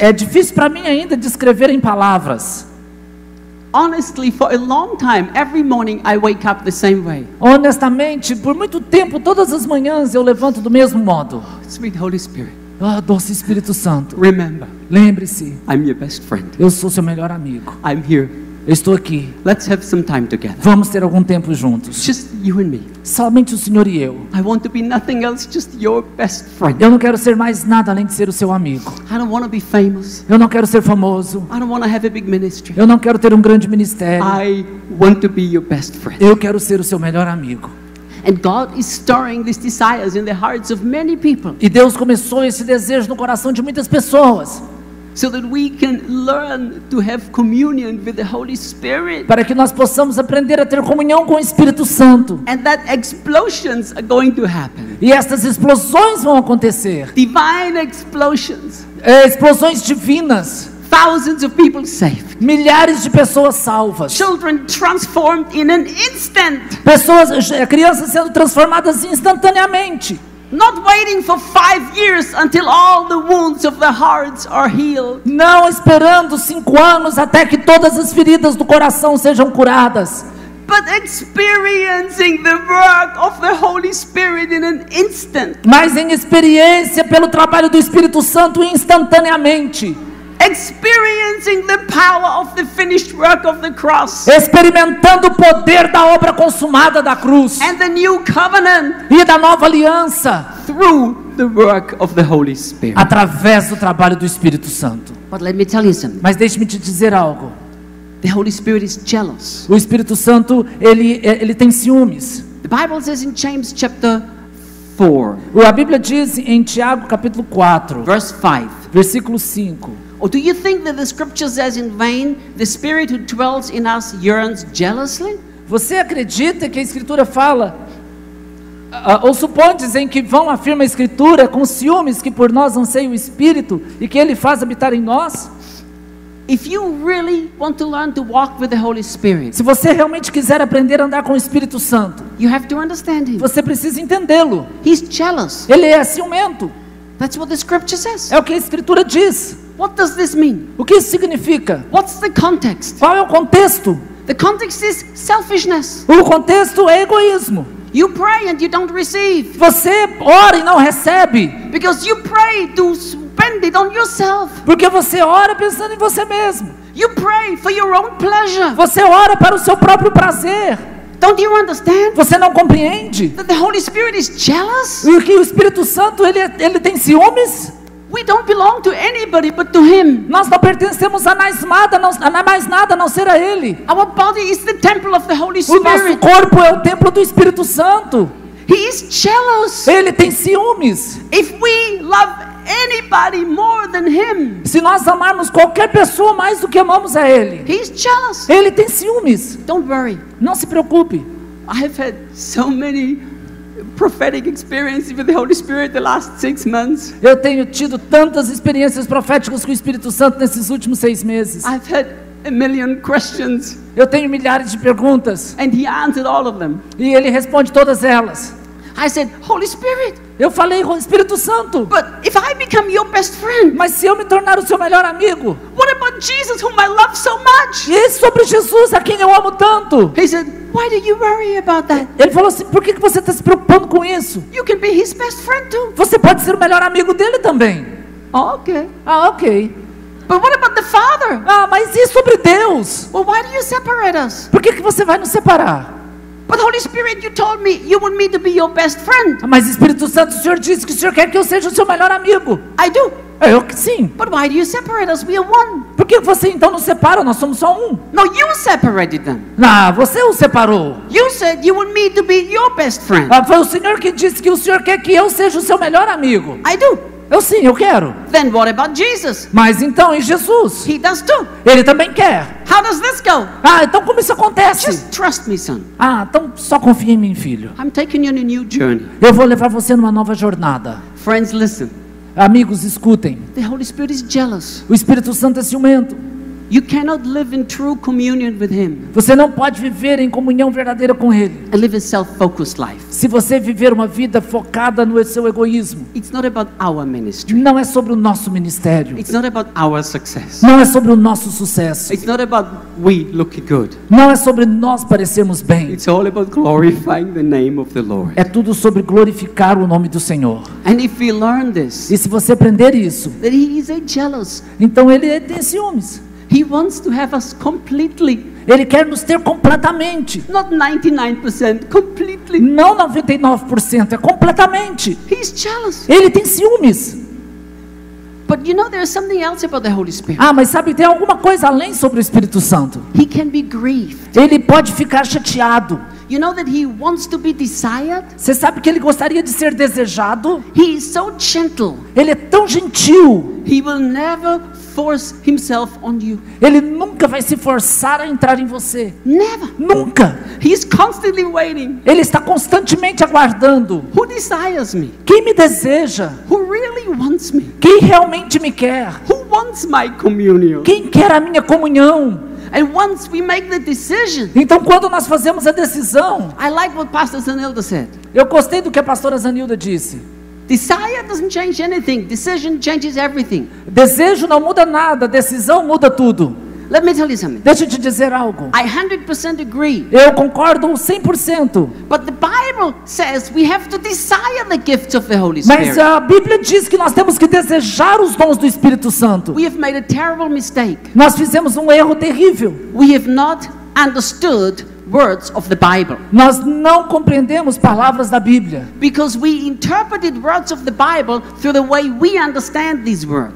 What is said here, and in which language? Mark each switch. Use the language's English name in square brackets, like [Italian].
[Portuguese] É difícil para mim ainda descrever em palavras. [English] Honestly, for a long time, every morning I wake up the same way. [Portuguese] Honestamente, por muito tempo, todas as manhãs eu levanto do mesmo modo. [English] Sweet Holy Spirit, [Portuguese] Ah, doce Espírito Santo, [English] remember, [Portuguese] lembre-se, [English] I'm your best friend. [Portuguese] eu sou seu melhor amigo. [English] I'm here. [Portuguese] Eu estou aqui. [English] Let's have some time together. [Portuguese] Vamos ter algum tempo juntos. [English] Just you and me. [Portuguese] Somente o Senhor e eu. [English] I want to be nothing else, just your best friend. [Portuguese] Eu não quero ser mais nada além de ser o seu amigo. [English] I don't want to be famous. [Portuguese] Eu não quero ser famoso. [English] I don't want to have a big ministry. [Portuguese] Eu não quero ter um grande ministério. [English] I want to be your best friend. [Portuguese] Eu quero ser o seu melhor amigo. [English] And God is stirring these desires in the hearts of many people [Portuguese] E Deus começou esse desejo no coração de muitas pessoas, [English] so that we can learn to have communion with the Holy Spirit, [Portuguese] para que nós possamos aprender a ter comunhão com o Espírito Santo. [English] and that explosions are going to happen. [Portuguese] E estas explosões vão acontecer. [English] Divine explosions. [Portuguese] Explosões divinas. [English] Thousands of people saved. [Portuguese] Milhares de pessoas salvas. [English] Children transformed in an instant. [Portuguese] Crianças sendo transformadas instantaneamente. [English] Not waiting for 5 years until all the wounds of the hearts are healed. [Portuguese] Não esperando 5 anos até que todas as feridas do coração sejam curadas. [English] But experiencing the work of the Holy Spirit in an instant. [Portuguese] Mas em experiência pelo trabalho do Espírito Santo instantaneamente. [English] Experiencing the power of the finished work of the cross. [Portuguese] Experimentando o poder da obra consumada da cruz. [English] And the new covenant. [Portuguese] E da nova aliança. [English] Through the work of the Holy Spirit. [Portuguese] Através do trabalho do Espírito Santo. [English] But let me tell you something. [Portuguese] Mas deixe-me te dizer algo. [English] The Holy Spirit is jealous. [Portuguese] O Espírito Santo, ele tem ciúmes. [English] The Bible says in James chapter 4, [Portuguese] A Bíblia diz em Tiago capítulo 4, [English] verse 5. [Portuguese] versículo 5. [English] Or do you think that the scripture says in vain, the Spirit who dwells in us yearns jealously? [Portuguese] Você acredita que a Escritura fala, ou supondes em que vão afirma a Escritura, com ciúmes que por nós anseia o Espírito e que Ele faz habitar em nós? [English] If you really want to learn to walk with the Holy Spirit, [Portuguese] Se você realmente quiser aprender a andar com o Espírito Santo, [English] you have to understand Him. [Portuguese] você precisa entendê-lo. [English] He's jealous. [Portuguese] Ele é ciumento. [English] That's what the scripture says. [Portuguese] É o que a Escritura diz. [English] What does this mean? [Portuguese] O que isso significa? [English] What's the context? [Portuguese] Qual é o contexto? [English] The context is selfishness. [Portuguese] O contexto é egoísmo. [English] You pray and you don't receive. [Portuguese] Você ora e não recebe, [English] Because you pray to spend it on yourself. [Portuguese] porque você ora pensando em você mesmo. [English] You pray for your own pleasure. [Portuguese] Você ora para o seu próprio prazer. [English] Don't you understand [Portuguese] Você não compreende [English] that the Holy Spirit is jealous? [Portuguese] o que o Espírito Santo ele tem ciúmes? [English] We don't belong to anybody but to Him. [Portuguese] Nós não pertencemos a mais nada, a não ser a Ele. [English] Our body is the temple of the Holy [Portuguese] O nosso [English] Spirit. [Portuguese] corpo é o templo do Espírito Santo. [English] He is jealous. [Portuguese] Ele tem ciúmes. [English] If we love anybody more than Him, [Portuguese] Se nós amarmos qualquer pessoa mais do que amamos a Ele, [English] He's jealous. [Portuguese] Ele tem ciúmes. [English] Don't worry. [Portuguese] Não se preocupe. [English] I have had so many prophetic experiences with the Holy Spirit the last 6 months. [Portuguese] Eu tenho tido tantas experiências proféticas com o Espírito Santo nesses últimos 6 meses. [English] I've had a million questions [Portuguese] Eu tenho milhares de perguntas [English] and He answered all of them. [Portuguese] e Ele responde todas elas. [English] I said, Holy Spirit, [Portuguese] Eu falei com o Espírito Santo, [English] but if I become your best friend, [Portuguese] mas se eu me tornar o seu melhor amigo, [English] what about Jesus whom I love so much? [Portuguese] e sobre Jesus a quem eu amo tanto? [English] He said, why do you worry about that? [Portuguese] Ele falou assim, por que você está se preocupando com isso? [English] You can be His best friend too. [Portuguese] Você pode ser o melhor amigo dele também. [English] Oh, okay. [Portuguese] Ah, ok. [English] But what about the Father? [Portuguese] Ah, mas e sobre Deus? [English] Well, why do you separate us? [Portuguese] Por que você vai nos separar? [English] But Holy Spirit, you told me you want me to be your best friend. [Portuguese] Ah, mas Espírito Santo, o Senhor disse que o Senhor quer que eu seja o seu melhor amigo. [English] I do. [Portuguese] Eu que sim. [English] But why do you separate us? We are one. [Portuguese] Por que você então nos separa? Nós somos só um. [English] No, you separated them. [Portuguese] Ah, você o separou. [English] You said you want me to be your best friend. [Portuguese] Ah, foi o Senhor que disse que o Senhor quer que eu seja o seu melhor amigo. [English] I do. [Portuguese] Eu sim, eu quero. [English] Then what about Jesus? [Portuguese] Mas então em Jesus, [English] He does too. [Portuguese] Ele também quer. [English] How does this go? [Portuguese] Ah, então como isso acontece? [English] Just trust me, son. [Portuguese] Ah, então só confia em mim, filho. [English] I'm taking you on a new journey. [Portuguese] Eu vou levar você numa nova jornada. [English] Friends, listen. [Portuguese] Amigos, escutem. [English] The Holy Spirit is jealous. [Portuguese] O Espírito Santo é ciumento. [English] You cannot live in true communion with Him [Portuguese] Você não pode viver em comunhão verdadeira com Ele [English] and live a self-focused life. [Portuguese] se você viver uma vida focada no seu egoísmo. [English] It's not about our ministry. [Portuguese] Não é sobre o nosso ministério. [English] It's not about our success. [Portuguese] Não é sobre o nosso sucesso. [English] It's not about we looking good. [Portuguese] Não é sobre nós parecermos bem. [English] It's all about glorifying the name of the Lord. [Portuguese] É tudo sobre glorificar o nome do Senhor. [English] And if we learn this, [Portuguese] E se você aprender isso, [English] that He is a jealous. [Portuguese] então Ele tem ciúmes. [English] He wants to have us completely, [Portuguese] Ele quer nos ter completamente. [English] not 99%, completely. [Portuguese] Não 99%, é completamente. [English] He's jealous. [Portuguese] Ele tem ciúmes. [English] But you know there's something else about the Holy Spirit. [Portuguese] Ah, mas sabe, tem alguma coisa além sobre o Espírito Santo. [English] He can be grieved. [Portuguese] Ele pode ficar chateado. [English] You know that He wants to be desired? [Portuguese] Você sabe que ele gostaria de ser desejado? [English] He is so gentle. [Portuguese] Ele é tão gentil. [English] He will never force Himself on you. [Portuguese] Ele nunca vai se forçar a entrar em você. [English] Never. [Portuguese] Nunca. [English] He's constantly waiting. [Portuguese] Ele está constantemente aguardando. [English] Who desires me? [Portuguese] Quem me deseja? [English] Who really wants me? [Portuguese] Quem realmente me quer? [English] Who wants my communion? [Portuguese] Quem quer a minha comunhão? [English] And once we make the decision, [Portuguese] Então, quando nós fazemos a decisão, [English] I like what Pastor Zanilda said. [Portuguese] eu gostei do que a pastora Zanilda disse. [English] Desire doesn't change anything. Decision changes everything. [Portuguese] Desejo não muda nada, decisão muda tudo. [English] Let me tell you something. [Portuguese] Deixa eu te dizer algo. [English] I 100% agree. [Portuguese] Eu concordo 100%. [English] But the Bible says we have to desire the gifts of the Holy [Portuguese] Mas [English] Spirit. [Portuguese] a Bíblia diz que nós temos que desejar os dons do Espírito Santo. [English] We have made a terrible mistake. [Portuguese] Nós fizemos um erro terrível. [English] We have not understood words of the Bible. [Portuguese] Nós não compreendemos palavras da Bíblia, [English] Because we interpreted words of the Bible through the way we understand these words.